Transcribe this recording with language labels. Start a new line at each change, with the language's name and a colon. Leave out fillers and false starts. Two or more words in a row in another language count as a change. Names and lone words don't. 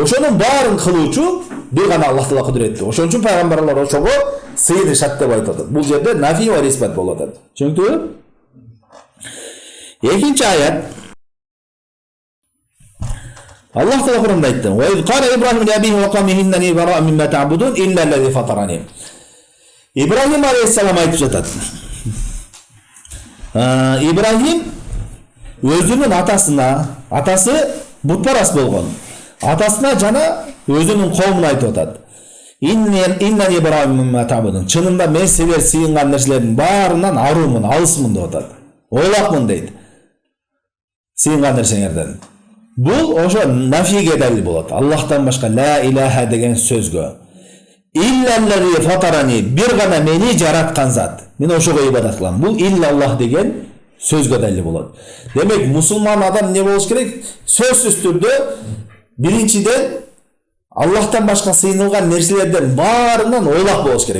Kyrgyz: Ошонун баарын кылуучу бир гана Аллах Таала кудуреттүү. Ошон үчүн пайгамбарлар ошого сыйынышат деп айтат. Бул жерде
Arabic: نفي وإثبات
Kyrgyz: болот. Түшүндүңүзбү? Экинчи аят. Аллах Таала Кур'анда айтты:
Arabic: "وإذ قال إبراهيم لأبيه وقومه إنني براء مما تعبدون إلا الذي فطرني".
Kyrgyz: Ибрахим алейхиссалам айтып жатат. Ибрахим өзүнүн атасы бутпарас болгон. Атасына жана өзүнүн коомуна айтып атат.
Arabic: إنني براء مما تعبدون.
Kyrgyz: Чынында мен силер сыйынган нерселердин баарынан аруумун, алысмын деп атат. Ойлакмын дейт. Сыйынган нерселерден. Бул ошо нафиге далил болот. Аллахтан башка
Arabic: لا إله
Kyrgyz: деген сөзгө.
Arabic: إلا الذي فطرني,
Kyrgyz: бир гана мени жараткан зат. Мен ошого ибадат кылам. Бул иллаллах деген сөзгө далил болот. Демек мусулман адам не болуш керек? Сөзсүз түрдө биринчиден Аллахтан башка сыйынылган нерселерден баарынан ойлак болуш керек.